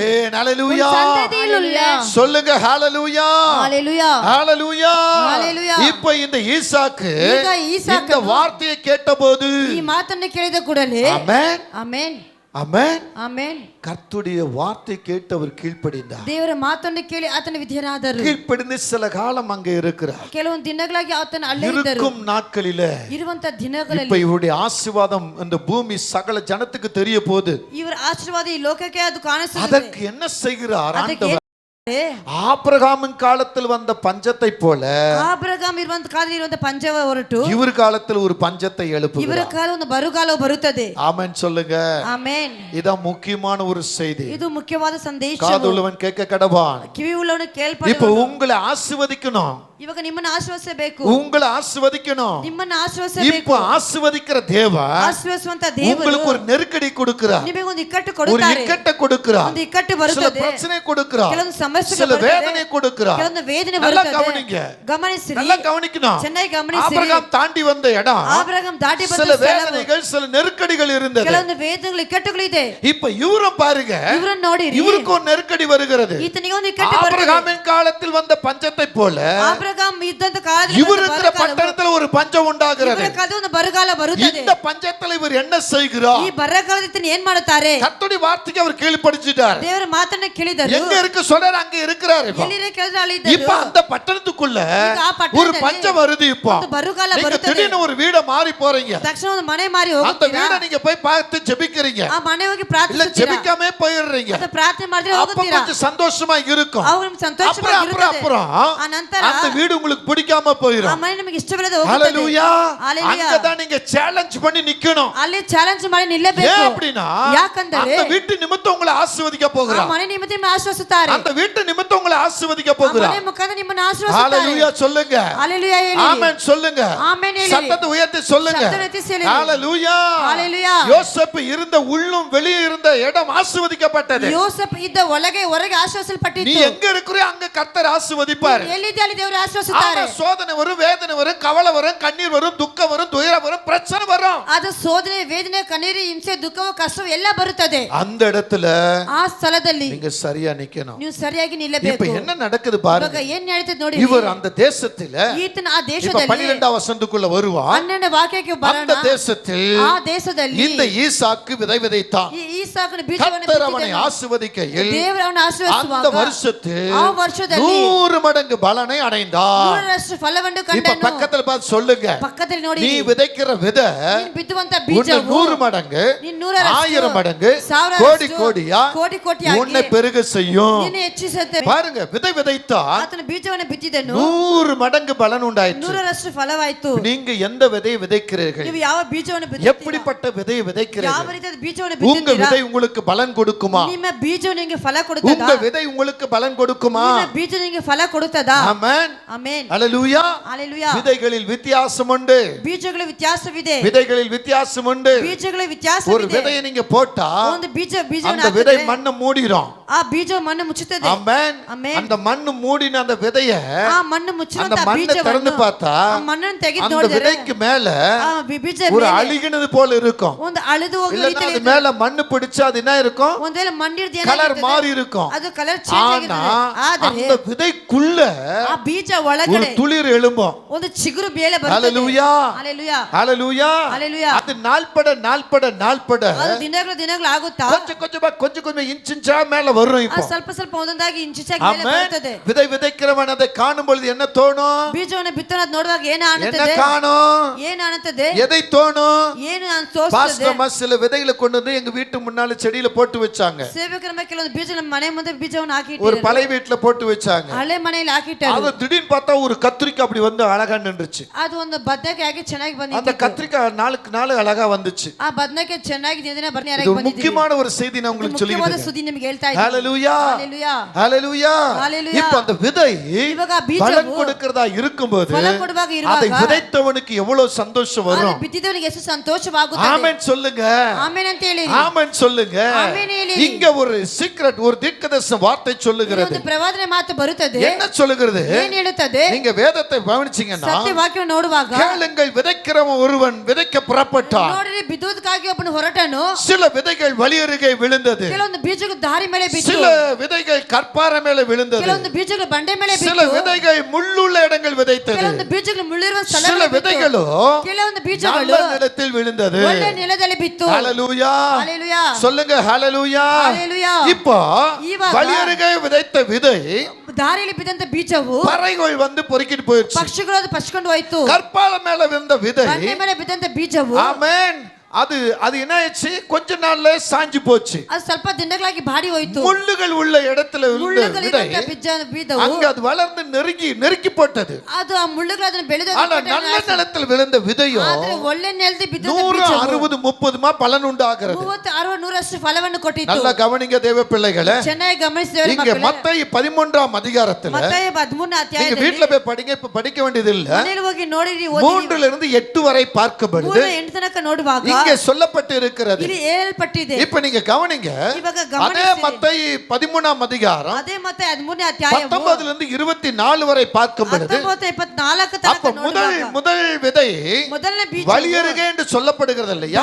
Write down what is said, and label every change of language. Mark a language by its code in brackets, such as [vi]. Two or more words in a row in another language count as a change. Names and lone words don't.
[ta] ஹalleluya. சந்ததியில் உள்ள சொல்லுங்க ஹalleluya. ஹalleluya. ஹalleluya. ஹalleluya. இப்போ இந்த ஈசாக்கு [kn] ಈಗ ಈಸಾಕನು [ta] இந்த வார்த்தையை கேட்டபோது [kn] ಈ ಮಾತನ್ನು ಕೇಳಿದ ಕೂಡಲೇ [ta] ஆமென் [kn] ಆಮೆನ್ [ta] ஆமென் [kn] ಆಮೆನ್ [ta] கர்த்தருடைய வார்த்தை கேட்டு அவர் கீழ்ப்படிந்தார். [kn] ದೇವರ ಮಾತನ್ನು ಕೇಳಿ ಆತನ ವಿಧೇಯರಾದರು. [ta] கீழ்ப்படிந்து சில காலம் அங்கே இருக்கிறார். [kn] ಕೆಲವೊಂದು ದಿನಗಳಾಗಿ ಆತನ ಅಲ್ಲೇ ಇದ್ದರು. [ta] இருக்கும் நாட்களிலே [kn] ಇರುವಂತ [ta] இப்ப [kn] ದಿನಗಳಲ್ಲಿ [ta] இவருடைய ஆசீர்வாதம் இந்த பூமி சகல ஜனத்துக்கு தெரிய போகுது. [kn] ಇವರ ಆಶೀರ್ವಾದ ಈ ಲೋಕಕ್ಕೆ ಅದು ಕಾಣಿಸುತ್ತದೆ. [ta] அதற்கு என்ன செய்கிறார் ஆண்டவர்? [kn] ಅದಕ್ಕೆ [ta] ஆபிரகாமின் காலத்தில் வந்த பஞ்சத்தை போல [kn] ಆಬ್ರಹಾಂ ಇರುವಂತ ಕಾಲದಲ್ಲಿ ಇರುವಂತ ಪಂಜವ ಹೊರಟು [ta] இவர் காலத்தில் ஒரு பஞ்சத்தை [kn] ಇವರ [ta] எழுப்புகிறார். [kn] ಕಾಲ ಒಂದು ಬರುಗಾಲವು ಬರುತ್ತದೆ. [ta] ஆமென் சொல்லுங்க. [kn] ಆಮೆನ್. [ta] இதான் முக்கியமான ஒரு செய்தி. [kn] ಇದು ಮುಖ್ಯವಾದ ಸಂದೇಶ. [ta] காதுள்ளவன் கேட்க கடவான். [kn] ಕಿವಿ ಉಳ್ಳವನು [ta] இப்ப [kn] ಕೇಳ್ಪಡುವನು. [ta] உங்களை ஆசீர்வதிக்கணும். [kn] ಇವಾಗ ನಿಮ್ಮನ್ನ ಆಶೀರ್ವದಿಸಬೇಕು, [ta] உங்களை ஆசீர்வதிக்கணும். [kn] ನಿಮ್ಮನ್ನ ಆಶೀರ್ವದಿಸಬೇಕು. [ta] இப்போ ஆசீர்வதிக்கிற தேவன் [kn] ಆಶೀರ್ವದಿಸುವಂತ ದೇವರು [ta] உங்களுக்கு ஒரு நெருக்கடி கொடுக்கிறார், [kn] ನಿಮಗೆ ಒಂದು ಇಕ್ಕಟ್ಟು [ta] ஒரு [kn] ಕೊಡುತ್ತಾರೆ, [ta] இக்கட்டை கொடுக்கிறார், [kn] ಒಂದು ಇಕ್ಕಟ್ಟು [ta] சில [kn] ಬರುತ್ತದೆ, [ta] பிரச்சனை கொடுக்கிறார், [kn] ಕೆಲವೊಂದು ಸಮಸ್ಯೆಗಳು [ta] சில [kn] ಬರುತ್ತದೆ, [ta] வேதனை கொடுக்கிறார். [kn] ಕೆಲವೊಂದು ವೇದನೆ [ta] நல்லா [kn] ಬರುತ್ತದೆ. [ta] கவனிங்க, [kn] ಗಮನಿಸಿರಿ, [ta] நல்லா கவனிக்கணும். [kn] ಚೆನ್ನಾಗಿ ಗಮನಿಸಿರಿ. [ta] ஆபிரகாம் தாண்டி வந்த இடம், [kn] ಆಬ್ರಹಾಂ ದಾಟಿ ಬಂದ [ta] சில [kn] ಸ್ಥಳವು, [ta] வேதனைகள் சில நெருக்கடிகள் இருந்தது. [kn] ಕೆಲವೊಂದು ವೇದನೆಗಳು ಇಕ್ಕಟ್ಟುಗಳು ಇದೆ. [ta] இப்ப இவரும் பாருங்க, [kn] ಇವರನ್ನು ನೋಡಿರಿ, [ta] இவருக்கு ஒரு நெருக்கடி வருகிறது. [kn] ಈತನಿಗೆ ಒಂದು ಇಕ್ಕಟ್ಟು ಬರುತ್ತದೆ. [ta] ஆபிரகாமின் காலத்தில் வந்த பஞ்சத்தை போல [kn] ಆಬ್ರಹಾಂ ಇದ್ದಂತ ಕಾಲದಲ್ಲಿ [ta] இவர் இருக்கிற பட்டணத்துல ஒரு பஞ்சம் உண்டாகிறது. [kn] ಇವರ ಕಾಲದಲ್ಲಿ ಒಂದು ಬರಗಾಲ ಬರುತ್ತದೆ. [ta] இந்த பஞ்சத்துல இவர் என்ன செய்கிறார்? [kn] ಈ ಬರಗಾಲದಲ್ಲಿ ಏನ್ ಮಾಡುತ್ತಾರೆ? [ta] கர்த்தருடைய வார்த்தைக்கு அவர் கேள்விப்படிச்சிட்டார். [kn] ದೇವರ ಮಾತನ್ನ ಕೇಳಿದರು. [ta] எங்க இருக்கு சொல்றாரு, அங்க இருக்கிறாரு. [kn] ಎಲ್ಲಿರೆ ಕೇಳಿದ್ರೆ ಅಲ್ಲಿ ಇದ್ದರು. [ta] இப்ப அந்த பட்டணத்துக்குள்ள ஒரு பஞ்சம் வருது. இப்ப [kn] ಒಂದು ಬರಗಾಲ [ta] நீங்க [kn] ಬರುತ್ತದೆ. [ta] திடீர்னு ஒரு வீட மாறி போறீங்க, [kn] ತಕ್ಷಣ ಒಂದು ಮನೆ ಮಾರಿ [ta] அந்த [kn] ಹೋಗುತ್ತೀರಾ, [ta] வீட நீங்க போய் பார்த்து ஜெபிக்கிறீங்க, [kn] ಆ ಮನೆ ಹೋಗಿ [ta] இல்ல [kn] ಪ್ರಾರ್ಥಿಸುತ್ತೀರಾ, [ta] ஜெபிக்காம போயிடுறீங்க. [kn] ಅದು ಪ್ರಾರ್ಥನೆ ಮಾಡಿದ್ರೆ [ta] அப்ப [kn] ಹೋಗುತ್ತೀರಾ, [ta] கொஞ்சம் சந்தோஷமா இருக்கும். [kn] ಅವರು ಸಂತೋಷವಾಗಿ ಇರುತ್ತದೆ. [ta] அப்புறம் [kn] ಆ ನಂತರ [ta] அந்த வீடு உங்களுக்கு பிடிக்காம [kn] ಆ [ta] போயிடும். [kn] ಮನೆ ನಿಮಗೆ ಇಷ್ಟವಿಲ್ಲದೆ ಹೋಗುತ್ತದೆ. [ta] ஹalleluya. ஹalleluya. அங்கதான் நீங்க சேலஞ்ச் பண்ணி நிக்கணும். [kn] ಅಲ್ಲಿ ಚಾಲೆಂಜ್ ಮಾಡಿ ನಿಲ್ಲಬೇಕು. [ta] ஏன் அப்படினா, [kn] ಯಾಕಂದರೆ [ta] அந்த வீட்டு நிமித்தம் உங்களை ஆசீர்வதிக்க [kn] ಆ [ta] போகிறார். [kn] ಮನೆ ನಿಮಿತ್ತ ನಿಮ್ಮನ್ನು ಆಶೀರ್ವದಿಸುತ್ತಾರೆ. [ta] அந்த வீட்டு நிமித்தம் உங்களை ஆசீர்வதிக்க [kn] ಆ [ta] போகிறார். [kn] ಮನೆ ಮುಖಾಂತರ ನಿಮ್ಮನ್ನು ಆಶೀರ್ವದಿಸುತ್ತಾರೆ. [ta] ஹalleluya சொல்லுங்க. [kn] ஹalleluya ಹೇಳಿ. [ta] ஆமென் சொல்லுங்க. [kn] ஆமென் ಹೇಳಿ. [ta] சத்தத்தை உயர்த்தி சொல்லுங்க. சத்தத்தை உயர்த்தி சொல்லுங்க. ஹalleluya. ஹalleluya. யோசேப்பு இருந்த உள்ளும் வெளியே இருந்த இடம் ஆசீர்வதிக்கப்பட்டது. [kn] ಯೋಸೇಫ್ ಇದ್ದ ಒಳಗೆ ಹೊರಗೆ [ta] நீ [kn] ಆಶೀರ್ವದಿಸಲ್ಪಟ್ಟಿತು. [ta] எங்க இருக்கிறீ அங்க கர்த்தர் ஆசீர்வதிப்பார். [kn] ಎಲ್ಲಿದೆ ಅಲ್ಲಿ ದೇವರು ಆಶೀರ್ವದಿಸುತ್ತಾರೆ. [ta] ஆமா, சோதனை வரும், வேதனை வரும், கவலை வரும், கண்ணீர் வரும், துக்கம் வரும், துயரம் வரும், பிரச்சனை வரும். [kn] ಅದು ಶೋಧನೆ, ವೇದನೆ, ಕಣ್ಣೀರು, ಹಿಂಸೆ, ದುಃಖವು, ಕಷ್ಟವು ಎಲ್ಲ ಬರುತ್ತದೆ. [ta] அந்த இடத்துல [kn] ಆ ಸ್ಥಳದಲ್ಲಿ [ta] நீங்க சரியா நிக்கணும். [kn] ನೀವು ಸರಿಯಾಗಿ [ta] இப்ப [kn] ನಿಲ್ಲಬೇಕು. [ta] என்ன நடக்குது [kn] ಇವಾಗ [ta] பாருங்க. [kn] ಏನ್ ನಡೀತದೆ ನೋಡಿ. [ta] இவர் அந்த தேசத்துல [kn] ಈತನ ಆ [ta] இப்ப [kn] ದೇಶದಲ್ಲಿ [ta] 12வது வசனத்துக்குள்ள வருவான். [kn] 12ನೇ ವಾಕ್ಯಕ್ಕೆ [ta] அந்த [kn] ಬರೋಣ. [ta] தேசத்தில் [kn] ಆ ದೇಶದಲ್ಲಿ [ta] இந்த ஈசாக்கு விதை விதைத்தான். [kn] ಈ ಈಸಾಕನ ಬೀಜವನ್ನು [ta] கர்த்தர் அவனை [kn] ಬಿತ್ತಿದನು. [ta] ஆசீர்வதிக்கையில் [kn] ದೇವರು ಅವನ [ta] அந்த [kn] ಆಶೀರ್ವದಿಸುವಾಗ [ta] வருஷத்தில் [kn] ಆ ವರ್ಷದಲ್ಲಿ [ta] 100 மடங்கு பலனை அடைந்தான். [kn] 100ರಷ್ಟು ಫಲವನ್ನು [ta] இப்ப [kn] ಕಂಡನು. [ta] பக்கத்துல பார்த்து சொல்லுங்க, [kn] ಪಕ್ಕದಲ್ಲಿ ನೋಡಿ, [ta] நீ விதைக்கிற விதை [kn] ನೀನು ಬಿತ್ತುವಂತ [ta] உன்னை [kn] ಬೀಜವು [ta] 100 மடங்கு, [kn] ನೀನು 100ರಷ್ಟು, [ta] 1000 மடங்கு, [kn] 1000ರಷ್ಟು, [ta] கோடி கோடியா [kn] ಕೋಟಿ ಕೋಟಿಯಾಗಿ [ta] உன்னை பெருக செய்யும். [kn] ನಿನ್ನ ಹೆಚ್ಚಿಸುತ್ತೆ. [ta] பாருங்க, விதை விதைத்தான், [kn] ಆತನ ಬೀಜವನ್ನು ಬಿತ್ತಿದನು, [ta] 100 மடங்கு பலன் உண்டாயிற்று. [kn] 100ರಷ್ಟು ಫಲವಾಯಿತು. [ta] நீங்க எந்த விதையை விதைக்கிறீர்கள்? [kn] ನೀವು ಯಾವ ಬೀಜವನ್ನು ಬಿತ್ತಿದ್ದೀರಾ? [ta] எப்படிப்பட்ட விதையை [kn] ಯಾವ [ta] விதைக்கிறீர்கள்? [kn] ರೀತಿಯ ಬೀಜವನ್ನು [ta] உங்க [kn] ಬಿತ್ತಿದ್ದೀರಾ? [ta] விதை உங்களுக்கு பலன் கொடுக்குமா? [kn] ನಿಮ್ಮ ಬೀಜವು ನಿಮಗೆ ಫಲ ಕೊಡುತ್ತದಾ? [ta] உங்க விதை உங்களுக்கு பலன் கொடுக்குமா? [kn] ನಿಮ್ಮ ಬೀಜ ನಿಮಗೆ ಫಲ ಕೊಡುತ್ತದಾ? [ta] ஆமென். [kn] ಆಮೆನ್. [ta] ஹalleluya. ஹalleluya. விதைகளில் வித்தியாசம் உண்டு. [kn] ಬೀಜಗಳ ವ್ಯತ್ಯಾಸವಿದೆ. [ta] விதைகளில் வித்தியாசம் உண்டு. [kn] ಬೀಜಗಳ [ta] ஒரு [kn] ವ್ಯತ್ಯಾಸವಿದೆ. [ta] விதையை நீங்க போட்டா [kn] ಒಂದು ಬೀಜವನ್ನು [ta] அந்த விதை [kn] ಹಾಕಿದ್ರೆ [ta] மண்ணை மூடிரும். [kn] ಆ ಬೀಜವು ಮಣ್ಣು ಮುಚ್ಚುತ್ತದೆ. [ta] ஆமென். [kn] ಆಮೆನ್. [ta] அந்த மண்ணு மூடின அந்த விதைய [kn] ಆ ಮಣ್ಣು ಮುಚ್ಚಿರುವಂತ [ta] அந்த மண்ணை [kn] ಬೀಜವನ್ನು [ta] திறந்து பார்த்தா [kn] ಆ ಮಣ್ಣನ್ನು ತೆಗೆದು [ta] அந்த [kn] ನೋಡಿದರೆ [ta] விதைக்கு மேல [kn] ಆ ಬೀಜ [ta] ஒரு [kn] ಮೇಲೆ [ta] அழுகினது போல இருக்கும். [kn] ಒಂದು ಅಳೆದು ಹೋಗುವ [ta] இல்லன்னா [kn] ರೀತಿಯಲ್ಲಿ [ta] அது மேல மண்ணு பிடிச்சா அது என்ன இருக்கும்? [kn] ಒಂದೇಲೆ ಮಣ್ಣಿರ್ದು [ta] கலர் [kn] ಏನಾಗಿರ್ತದೆ? [ta] மாறி இருக்கும். [kn] ಅದು [en] colour change [ta] ஆனா [kn] ಆಗಿರ್ತದೆ. ಆದರೆ [ta] அந்த விதைக்குள்ள [kn] ಆ ಬೀಜ [ta] ஒரு [kn] ಒಳಗಡೆ [ta] துளிர் எழும்பும். [kn] ಒಂದು ಚಿಗುರು ಬೇಳೆ ಬರ್ತದೆ. [ta] ஹalleluya. ஹalleluya. ஹalleluya. ஹalleluya. அது நாள்பட [kn] ಅದು ದಿನಗಳು ಆಗುತ್ತಾ [ta] கொஞ்சம் இன்ச்சா மேல வரும். இப்போ [kn] ಸ್ವಲ್ಪ ಸ್ವಲ್ಪ ಒಂದೊಂದಾಗಿ ಇಂಚಿಚಾಗಿ ಮೇಲೆ [ta] ஆமென். [kn] ಬರುತ್ತದೆ. [ta] விதை விதைக்கிறவன் அதை காணும் பொழுது என்ன தோணும்? [kn] ಬೀಜವನ್ನು ಬಿತ್ತೋದು ನೋಡುವಾಗ ಏನು [ta] என்ன [kn] ಆಗುತ್ತದೆ? [ta] காணும்? [kn] ಏನು ಅನ್ನುತ್ತದೆ? [ta] எதை தோணும்? [kn] ಏನು ತೋರಿಸುತ್ತದೆ? [ta] பாஸ்டர் சில விதைகளை கொண்டு வந்து எங்க வீட்டு முன்னால செடியில போட்டு வச்சாங்க. [kn] ಸೇವಕರ ಮೇಲೆ ಕೆಲವೊಂದು ಬೀಜ ನಮ್ಮ ಮನೆ ಮುಂದೆ ಬೀಜವನ್ನು [ta] ஒரு [kn] ಹಾಕಿಟ್ಟಿದ್ದಾರೆ. [ta] பழைய வீட்டுல போட்டு வச்சாங்க. [kn] ಹಳೆ ಮನೆಯಲ್ಲಿ ಹಾಕಿಟ್ಟಾರೆ. [ta] அது திடீர்னு பார்த்தா ஒரு கத்திரிக்காய் அப்படி வந்து அழகா நின்றுச்சு. [kn] ಅದು ಒಂದು ಬದನೆಕಾಯಿ ಚೆನ್ನಾಗಿ [ta] அந்த [kn] ಬಂದಿತ್ತು. [ta] கத்திரிக்காய் நாளுக்கு நாள் அழகா வந்துச்சு. [kn] ಆ ಬದನೆಕಾಯಿ ಚೆನ್ನಾಗಿ ದಿನ [ta] இது [kn] ಬರ್ನಿಯಾಗಿ [ta] ஒரு [kn] ಬಂದಿದೆ. [ta] முக்கியமான ஒரு செய்தி நான் உங்களுக்கு [kn] ಮುಖ್ಯವಾದ [ta] சொல்லிக்கிறேன். [kn] ಸುದ್ದಿ ನಿಮಗೆ ಹೇಳ್ತಾ ಇದ್ದೀನಿ. [ta] ஹalleluya. ஹalleluya. ஹalleluya. ஹalleluya. இப்போ அந்த விதை [kn] ಇವಾಗ ಬೀಜವು [ta] பலன் கொடுக்கிறதா இருக்கும்போது [kn] ಫಲ ಕೊಡುವಾಗ ಇರುವಾಗ [ta] அதை விதைத்தவனுக்கு எவ்வளவு சந்தோஷம் [kn] ಅದು [ta] வரும். [kn] ಬಿತ್ತಿದವನಿಗೆ ಎಷ್ಟು ಸಂತೋಷವಾಗುತ್ತದೆ. [ta] ஆமென் சொல்லுங்க. [kn] ಆಮೆನ್ ಅಂತ ಹೇಳಿ. [ta] ஆமென் சொல்லுங்க. [kn] ஆமென் ಹೇಳಿ. [ta] இங்க ஒரு சீக்ரெட், ஒரு தீர்க்கதரிசன வார்த்தை சொல்லுகிறது. [kn] ಒಂದು ಪ್ರವಾದನೆ ಮಾತು ಬರುತ್ತದೆ. [ta] என்ன சொல்லுகிறது? [kn] ಏನು ಹೇಳುತ್ತದೆ? [ta] நீங்க வேதத்தை கவனிச்சீங்கன்னா [kn] ಸತ್ಯ ವಾಕ್ಯವನ್ನು ನೋಡುವಾಗ [ta] கேளுங்கள், விதைக்கிறவன் ஒருவன் விதைக்க புறப்பட்டான். [kn] ನೋಡಿರಿ, ಬಿತ್ತುವುದಕ್ಕಾಗಿ ಒಬ್ಬನು ಹೊರಟನು. [ta] சில விதைகள் வழியருகே விழுந்தது. [kn] ಕೆಲವೊಂದು ಬೀಜಗಳು ದಾರಿ ಮೇಲೆ ಬಿತ್ತು. [ta] சில விதைகள் கற்பார மேல விழுந்தது. [kn] ಕೆಲವೊಂದು ಬೀಜಗಳು ಬಂಡೆ ಮೇಲೆ [ta] சில [kn] ಬಿತ್ತು. [ta] விதைகள் முள்ளுள்ள இடங்கள் விதைத்தது. [kn] ಕೆಲವೊಂದು ಬೀಜಗಳು ಮುಳ್ಳಿರುವ [ta] சில [kn] ಸ್ಥಳಗಳಲ್ಲಿ ಬಿತ್ತು. [ta] விதைகளோ [kn] ಕೆಲವೊಂದು ಬೀಜಗಳು [ta] நல்ல நிலத்தில் விழுந்தது. [kn] ಒಳ್ಳೆ ನೆಲದಲ್ಲಿ ಬಿತ್ತು. [ta] ஹalleluya. ஹalleluya. சொல்லுங்க ஹalleluya. ஹalleluya. இப்போ [kn] இವಾಗ [ta] வழியருகே விதைத்த விதை [kn] ದಾರಿಯಲ್ಲಿ ಬಿದ್ದಂತ ಬೀಜವು [ta] பறவைகள் வந்து பொறுக்கிட்டு போயிடுச்சு. [kn] ಪಕ್ಷಿಗಳು ಅದು ಪಚ್ಕೊಂಡು ಹೋಯ್ತು. [ta] கற்பால மேல விழுந்த விதை [kn] ಬಂಡೆ ಮೇಲೆ ಬಿದ್ದಂತ ಬೀಜವು [ta] ஆமென் அது அது என்ன ஆயிடுச்சு, கொஞ்ச நாள்ல சாஞ்சு போச்சு. [kn] ಅದು ಸ್ವಲ್ಪ ದಿನಗಳಾಗಿ ಬಾಡಿ ಹೋಯಿತು. [ta] முள்ளுகள் உள்ள இடத்துல இருந்த விதை [kn] ಬೀಜವು [ta] அங்க அது வளர்ந்து நெருக்கி போட்டது. [kn] ಅದು ಆ ಮುಳ್ಳುಗಳು ಅದನ್ನ ಬೆಳೆದು [ta] ஆனா நல்ல நிலத்தில் விழுந்த விதையோ [kn] ಆದ್ರೆ ಒಳ್ಳೆ ನೆಲದಲ್ಲಿ ಬಿದ್ದ [ta] 100, 60, 30 பலன் உண்டாகிறது. [kn] 30, 60, 100 ಫಲವನ್ನು ಕೊಟ್ಟಿತು. [ta] நல்ல கவனிங்க தேவ பிள்ளைகளே. [kn] ಚೆನ್ನಾಗಿ ಗಮನಿಸಿ ದೇವರ [ta] இங்க [kn] ಮಕ್ಕಳೇ. [ta] மத்தேயு 13ஆம் அதிகாரத்துல மத்தேயு 13 நீங்க [kn] ಅಧ್ಯಾಯದಲ್ಲಿ [ta] வீட்ல போய் படிங்க, இப்ப படிக்க வேண்டியது இல்ல. [kn] ಮನೆಯಲ್ಲಿ ಹೋಗಿ ನೋಡಿರಿ, ಓದಿರಿ. [ta] 3 லிருந்து 8 வரை பார்க்கப்படுது. [kn] 8 ತನಕ ನೋಡುವಾಗ [ta] இங்க சொல்லப்பட்டு இருக்கிறது. [kn] ಇಲ್ಲಿ ಹೇಳಲ್ಪಟ್ಟಿದೆ. [ta] இப்ப நீங்க கவனிங்க. [kn] ಇವಾಗ [ta] அதே [kn] ಗಮನಿಸಿ. [ta] மத்தேயு 13ஆம் அதிகாரம் [kn] ಅದೇ ಮತ್ತೆ 13ನೇ ಅಧ್ಯಾಯವು [ta] 19 லிருந்து 24 வரை பார்க்கப்படுது. [kn] 19, 24 [ta] அப்ப [kn] ತನಕ ನೋಡುವಾಗ [ta] முதல் விதை [kn] ಮೊದಲನೇ ಬೀಜ [ta] வழியருகே என்று சொல்லப்படுகிறது இல்லையா?